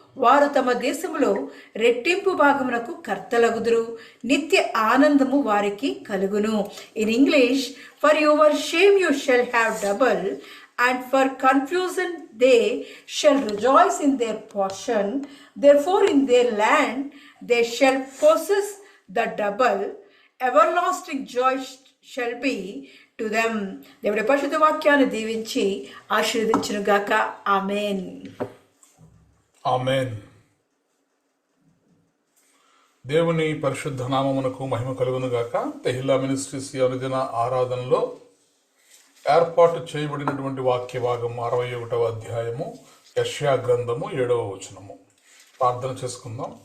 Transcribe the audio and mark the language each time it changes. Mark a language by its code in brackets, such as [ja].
[te] వారు తమ దేశంలో రెట్టింపు భాగమునకు కర్తలగుదురు, నిత్య ఆనందము వారికి కలుగును. [en] In English, for your shame you shall have double, and for confusion they shall rejoice in their portion. Therefore in their land they shall possess the double. Everlasting joy shall be to them. [te] దేవుడి పరిశుద్ధ వాక్యాన్ని దీవించి ఆశీర్వదించును గాక. ఆమేన్. ఆమేన్. దేవుని పరిశుద్ధ నామమునకు మహిమ కలుగును గాక. తెహిల్లా మినిస్ట్రీస్ అనుదిన ఆరాధనలో ఏర్పాటు చేయబడినటువంటి వాక్య భాగం 61వ అధ్యాయము యెషయా గ్రంథము 7వ వచనము. ప్రార్థన చేసుకుందాం.